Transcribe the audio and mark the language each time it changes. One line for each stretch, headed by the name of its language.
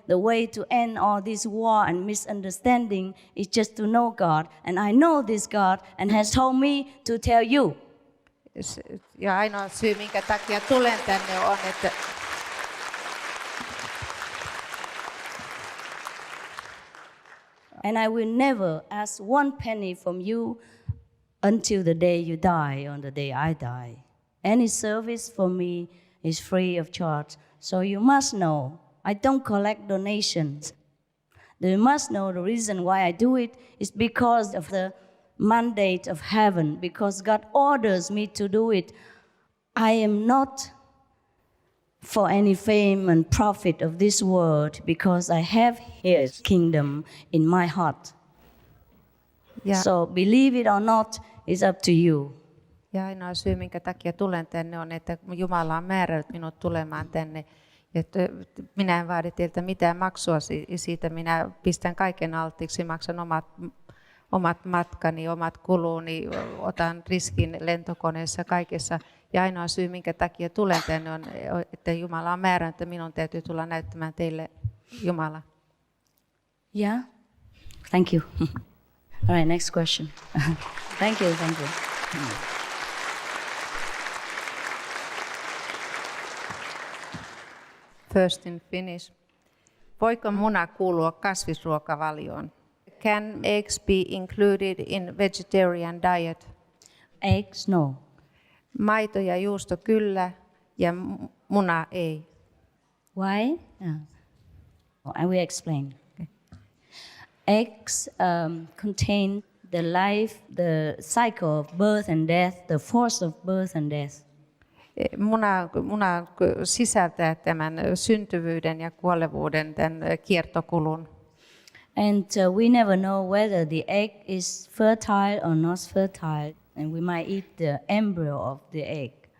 English: The way to end all this war and misunderstanding is just to know God. And I know this God and has told me to tell you.
Finnish: Ja ainoa syy, minkä takia tulen tänne on, että
English: And I will never ask one penny from you until the day you die, on the day I die. Any service for me is free of charge. So you must know, I don't collect donations. You must know the reason why I do it is because of the mandate of heaven, because God orders me to do it. I am not for any fame and profit of this world, because I have His kingdom in my heart.
Finnish: Ja,
English: So believe it or not, it's up to you.
Finnish: ja ainoa syy, minkä takia tulen tänne on, että Jumala on määrännyt minut tulemaan tänne. Että minä en vaadi teiltä mitään maksua siitä, minä pistän kaiken alttiiksi, maksan omat matkani, omat kuluni, otan riskin lentokoneessa, kaikessa. Ja ainoa syy, minkä takia tulen tänne on, että Jumala on määrännyt, että minun täytyy tulla näyttämään teille Jumala.
English: Yeah? Thank you. All right, next question. Thank you. First in Finnish.
Finnish: Voiko muna kuulua kasvisruokavalioon?
English: Can eggs be included in vegetarian diet? Eggs, no.
Finnish: Maito ja juusto kyllä ja muna ei.
English: Why? I will explain. Eggs contain the life, the cycle of birth and death, the force of birth and death.
Finnish: Muna sisältää tämän syntyvyyden ja kuolevuuden, tämän kiertokulun.
English: And we never know whether the egg is fertile or not fertile, and we might eat the embryo of the egg.